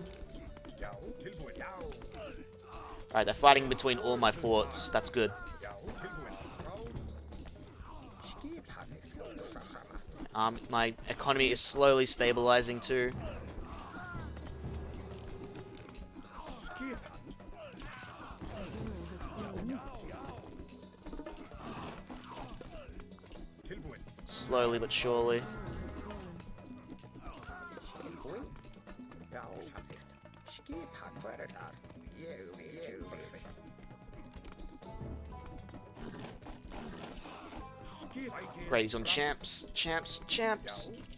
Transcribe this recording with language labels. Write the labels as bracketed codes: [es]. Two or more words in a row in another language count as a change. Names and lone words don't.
[is] Já. Tilbúin. Já. [en] Alright, they're fighting between all my forts. That's good. [is] Já. Tilbúin. Skipan. [en] My economy is slowly stabilizing too. [is] Skipan. [en] A hero has fallen. [is] Tilbúin. [en] Slowly but surely. A hero has fallen. [is] Tilbúin. Já. Samþykkt. Skipan. Hver þar? Ég vil. Skip. [en] Great, he's on champs. Champs. Champs.